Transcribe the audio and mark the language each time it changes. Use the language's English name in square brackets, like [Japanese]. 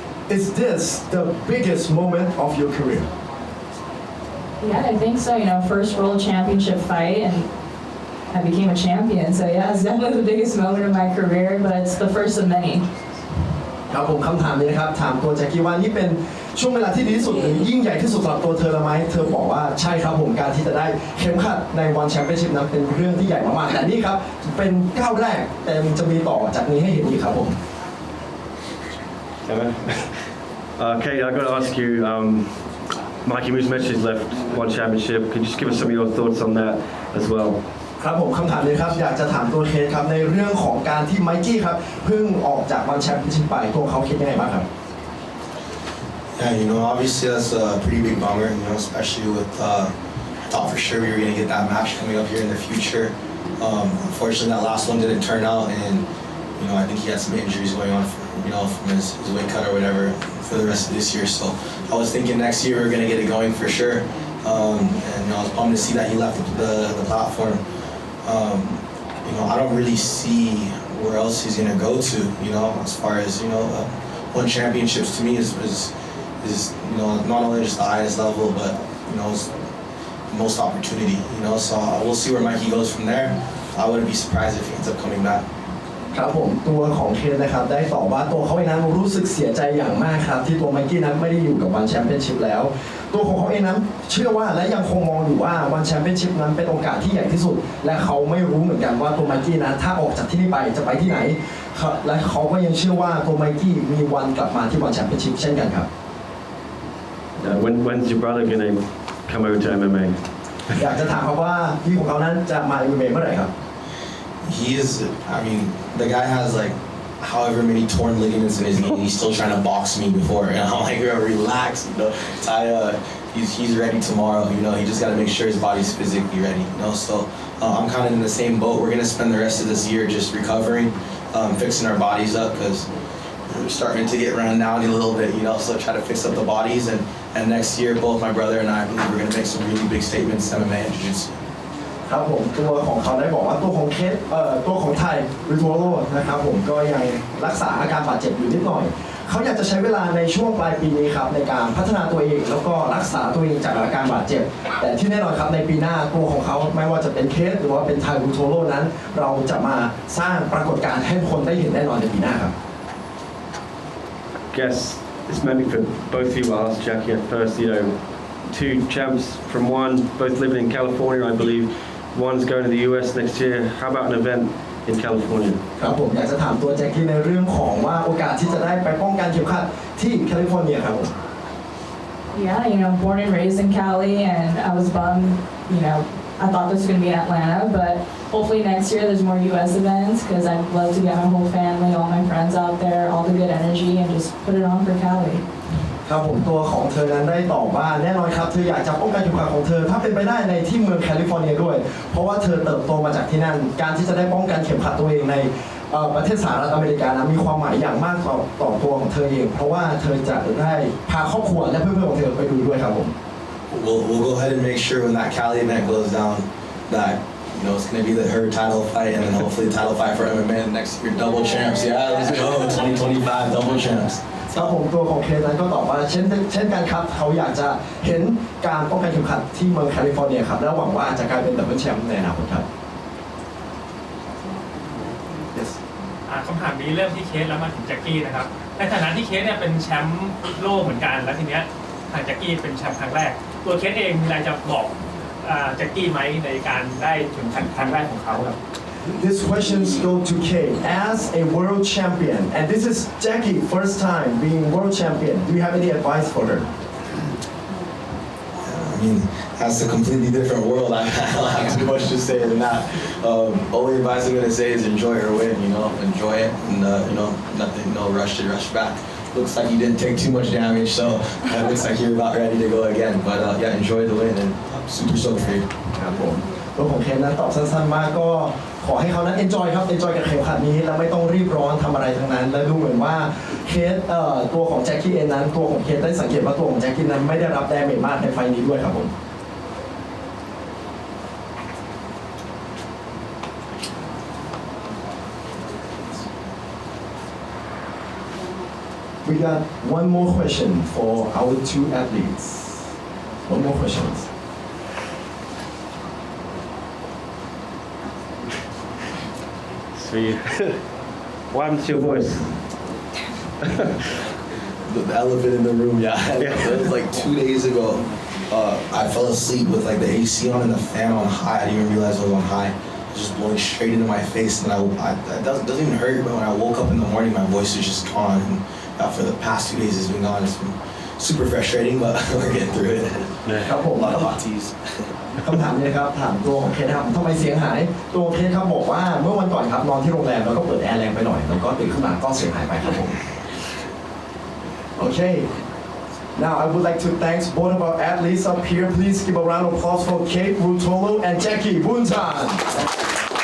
[English] Is this the biggest moment of your career? Yeah, I think so. You know, first world championship fight, and I became a champion. So yeah, it's definitely the biggest moment of my career, but it's the first of many. [Thai] ครับผมคำถามนี้นะครับถามตัวแจ็คกี้ว่านี่เป็นช่วงเวลาที่ดีที่สุดหรือยิ่งใหญ่ที่สุดสำหรับตัวเธอละไหมเธอบอกว่าใช่ครับผมการที่จะได้เข็มขัดใน One Championship นั้นเป็นเรื่องที่ใหญ่มากๆแต่นี่ครับเป็นก้าวแรกแต่จะมีต่อจากนี้ให้เห็นอีกครับผม [English] Kate, I've got to ask you, Mikey Musumeci has left One Championship. Could you just give us some of your thoughts on that as well? [Thai] ครับผมคำถามนี้ครับอยากจะถามตัวเคสครับในเรื่องของการที่ไมกี้ครับเพิ่งออกจากวันแชมเปี้ยนชิพไปตัวเขาคิดยังไงบ้างครับ [English] Yeah, you know, obviously that's a pretty big bummer, you know, especially with, I thought for sure we were going to get that match coming up here in the future. Unfortunately, that last one didn't turn out, and, you know, I think he had some injuries going on, from his weight cut or whatever for the rest of this year. So I was thinking next year we were going to get it going for sure. And, you know, I was bummed to see that he left the platform. You know, I don't really see where else he's going to go to, you know, as far as, you know, One Championships to me is you know, not only just the highest level, but, you know, it's the most opportunity, you know, so we'll see where Mikey goes from there. I wouldn't be surprised if he ends up coming back. [Thai] ครับผมตัวของเคนนะครับได้ตอบว่าตัวเขาเองนั้นรู้สึกเสียใจอย่างมากครับที่ตัวไมกี้นั้นไม่ได้อยู่กับวันแชมเปี้ยนชิพแล้วตัวของเขาเองนั้นเชื่อว่าและยังคงมองอยู่ว่าวันแชมเปี้ยนชิพนั้นเป็นโอกาสที่ใหญ่ที่สุดและเขาไม่รู้เหมือนกันว่าตัวไมกี้นั้นถ้าออกจากที่นี่ไปจะไปที่ไหนและเขาก็ยังเชื่อว่าตัวไมกี้มีวันกลับมาที่วันแชมเปี้ยนชิพเช่นกันครับ [English] When's your brother going to come over to MMA? [Thai] อยากจะถามเขาว่าพี่ของเขานั้นจะมา MMA เมื่อไหร่ครับ [English] He is, I mean, the guy has like however many torn ligaments in his knee, and he's still trying to box me before. And I'm like, relax, you know. He's ready tomorrow, you know. He just got to make sure his body's physically ready, you know. So I'm kind of in the same boat. We're gonna spend the rest of this year just recovering, fixing our bodies up because we're starting to get run down a little bit, you know. So try to fix up the bodies, and next year, both my brother and I believe we're gonna make some really big statements in MMA and Jiu-Jitsu. [Thai] ครับผมตัวของเขาได้บอกว่าตัวของตัวของไทยริทัวโรนะครับผมก็ยังรักษาอาการบาดเจ็บอยู่นิดหน่อยเขาอยากจะใช้เวลาในช่วงปลายปีนี้ครับในการพัฒนาตัวเองแล้วก็รักษาตัวเองจากอาการบาดเจ็บแต่ที่แน่นอนครับในปีหน้าตัวของเขาไม่ว่าจะเป็นเคสหรือว่าเป็นไทยริทัวโรนั้นเราจะมาสร้างปรากฏการณ์ให้คนได้เห็นแน่นอนในปีหน้าครับ [English] Guess this may be for both of you. I'll ask Jackie at first. You know, two champs from one, both living in California, I believe. one's going to the US next year. How about an event in California? [Thai] ครับผมอยากจะถามตัวแจ็คกี้ในเรื่องของว่าโอกาสที่จะได้ไปป้องกันเข็มขัดที่แคลิฟอร์เนียครับผม [English] Yeah, born and raised in Cali, and I was bummed, I thought this was going to be in Atlanta, but hopefully next year there's more US events because I'd love to get my whole family, all my friends out there, all the good energy, and just put it on for Cali. [Thai] ครับผมตัวของเธอนั้นได้ตอบว่าแน่นอนครับเธออยากจะป้องกันเข็มขัดของเธอถ้าเป็นไปได้ในที่เมืองแคลิฟอร์เนียด้วยเพราะว่าเธอเติบโตมาจากที่นั่นการที่จะได้ป้องกันเข็มขัดตัวเองในประเทศสหรัฐอเมริกานะมีความหมายอย่างมากต่อตัวของเธอเองเพราะว่าเธอจะได้พาครอบครัวและเพื่อนๆของเธอไปดูด้วยครับผม [English] We'll go ahead and make sure when that Cali event goes down that it's going to be her title fight and then hopefully the title fight for MMA next year double champs. Yeah, let's go 2025 double champs. [Thai] ครับผมตัวของเคนั้นก็ตอบว่าเช่นกันครับเขาอยากจะเห็นการป้องกันเข็มขัดที่เมืองแคลิฟอร์เนียครับและหวังว่าจะกลายเป็นดับเบิลแชมป์ในอนาคตครับ yes คำถามนี้เริ่มที่เคสแล้วมาถึงแจ็คกี้นะครับในฐานะที่เคสเนี่ยเป็นแชมป์โลกเหมือนกันแล้วทีเนี้ยทางแจ็คกี้เป็นแชมป์ครั้งแรกตัวเคสเองมีอะไรจะบอกแจ็คกี้ไหมในการได้ถึงครั้งแรกของเขาครับ [English] This questions go to Kate as a world champion and this is Jackie first time being world champion do you have any advice for her I mean, that's a completely different world. I don't have too much to say than that. Only advice I'm gonna say is enjoy her win. Enjoy it, and nothing, no rush to rush back. Looks like you didn't take too much damage, so it looks like you're about ready to go again. But yeah, enjoy the win, and I'm super stoked for you. [Thai] ครับผมตัวของเคนนั้นตอบสั้นๆมากก็ขอให้เขานั้น enjoy ครับ enjoy กับเข็มขัดนี้แล้วไม่ต้องรีบร้อนทำอะไรทั้งนั้นและดูเหมือนว่าเคสตัวของแจ็คกี้เองนั้นตัวของเคสได้สังเกตว่าตัวของแจ็คกี้นั้นไม่ได้รับแดเมจมากในไฟล์นี้ด้วยครับผม [English] We got one more question for our two athletes. One more question. See, what's your voice? The elephant in the room, yeah. It was like 2 days ago. I fell asleep with like the AC on and the fan on high. I didn't even realize I was on high. It was just blowing straight into my face, and it doesn't even hurt. But when I woke up in the morning, my voice was just gone. And for the past 2 days, it's been gone. It's been super frustrating, but we're getting through it. [Thai] ครับผม [English] A lot of hot teas. [Thai] คำถามนี้ครับถามตัวของเคสครับทำไมเสียงหายตัวเคสครับบอกว่าเมื่อวันก่อนครับนอนที่โรงแรมแล้วก็เปิดแอร์แรงไปหน่อยแล้วก็ตื่นขึ้นมาก็เสียงหายไปครับผม [English] Okay now I would like to thank both of our athletes up here please give a round of applause for Kade Ruotolo and Jackie Buntan